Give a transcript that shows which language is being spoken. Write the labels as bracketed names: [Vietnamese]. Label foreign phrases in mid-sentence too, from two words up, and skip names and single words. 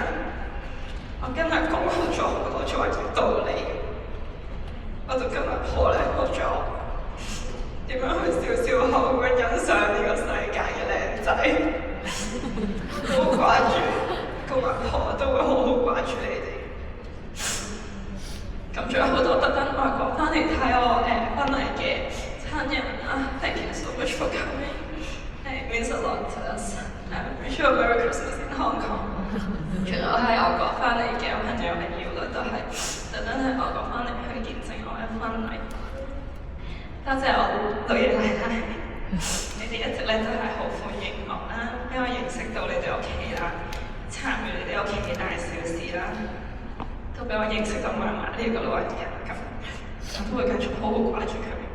[Cantonese] 我今日講咗好多做人嘅道理，我就今日學咗點樣去笑口咁樣欣賞呢個世界嘅靚仔，好掛住個阿婆都會好掛住你哋。咁仲有好多特登外國翻嚟睇我婚禮嘅親人啊 ， [English] Thank you so much for coming. It means a lot to us. Wish you a Merry Christmas in Hong Kong. [Cantonese] 仲有喺外國翻嚟嘅朋友朋友都係特登喺外國翻嚟去見證我嘅婚禮。多謝我女爺奶奶，你哋一直咧都係好歡迎我啦，俾我認識到你哋屋企啦，參與你哋屋企嘅大小事啦，都俾我認識到嫲嫲呢個老人家咁，我都會繼續好好掛住佢。